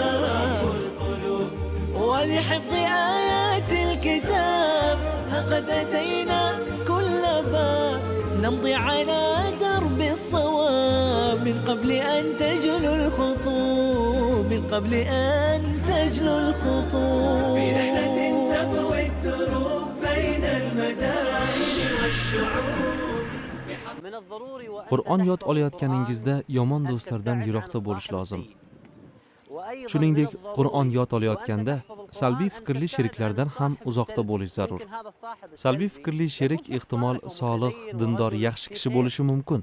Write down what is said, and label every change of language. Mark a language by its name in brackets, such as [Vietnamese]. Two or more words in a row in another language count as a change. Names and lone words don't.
[Arabic] رب القلوب ولحفظ آيات الكتاب لقد أتينا كل باب نمضي على درب الصواب من قبل أن تجلو الخطوب من قبل أن تجلو الخطوب في رحلة تطوي الدروب بين المدائن والشعوب [Uzbek] Qur'on yod olayotganingizda yomon do'stlardan yiroqda bo'lish lozim. Shuningdek, Qur'on yod olayotganda salbiy fikrli sheriklardan ham uzoqda bo'lish zarur. Salbiy fikrli sherik ehtimol solih, dindor, yaxshi kishi bo'lishi mumkin.